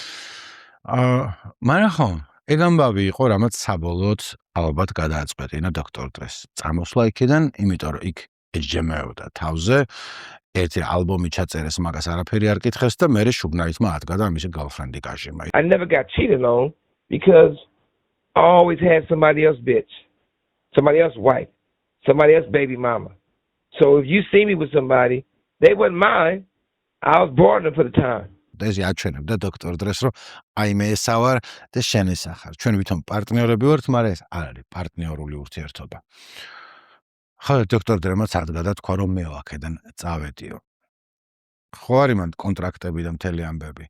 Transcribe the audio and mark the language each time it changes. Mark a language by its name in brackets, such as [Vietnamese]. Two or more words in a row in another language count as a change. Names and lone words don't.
[Georgian] მაგრამ ხო, ეგ ამბავი იყო, რამაც საბოლოოდ ალბათ გადააწყვეტინა დოქტორ დრეს წამოსვლა იქიდან, იმიტომ რომ იქ ეჯჯემეოდა თავზე, ერთი ალბომი ჩაწერეს, მაგას არაფერი არ კითხეს და მერე შუგნაიტმა ადგა და მისი girlfriend-ი გაჟიმა. [English] I never got cheated on because I always had somebody else bitch, somebody else wife, somebody else baby mama. So if you see me with somebody, they wasn't mine. I was born them for the time. [Georgian] ეს აჩვენებდა დოქტორ დრეს, რომ აი მე ესა ვარ და შენ ესა ხარ. ჩვენ ვითომ პარტნიორები ვართ, მაგრამ ეს არ არის პარტნიორული ურთიერთობა. ხო, დოქტორ დრემაც ადგა და თქვა, რომ მე აქედან წავედიო. ხო არის მან კონტრაქტები და მთელი ამბები.